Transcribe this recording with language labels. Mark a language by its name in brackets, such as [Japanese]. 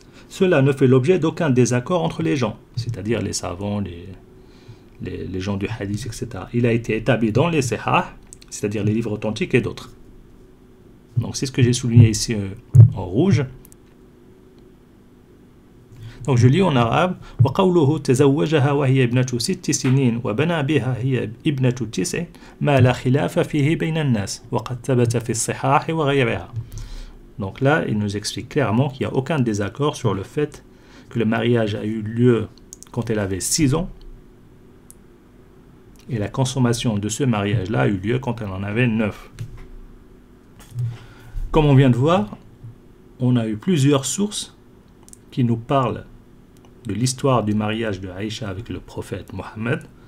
[French] Cela ne fait l'objet d'aucun désaccord entre les gens, c'est-à-dire les savants, les gens du hadith, etc. Il a été établi dans les sahih, c'est-à-dire les livres authentiques et d'autres. Donc c'est ce que j'ai souligné ici en rouge. Donc je lis en arabe. [Arabic] وقوله تزوجها وهي ابنة 6 سنين وبنى بها هي ابنة 9 ما لا خلاف فيه بين الناس وقد ثبت في الصحاح وغيرها. [French] Donc là, il nous explique clairement qu'il n'y a aucun désaccord sur le fait que le mariage a eu lieu quand elle avait 6 ans et la consommation de ce mariage-là a eu lieu quand elle en avait 9. Comme on vient de voir, on a eu plusieurs sources qui nous parlent de l'histoire du mariage de Aïcha avec le prophète Mohammed.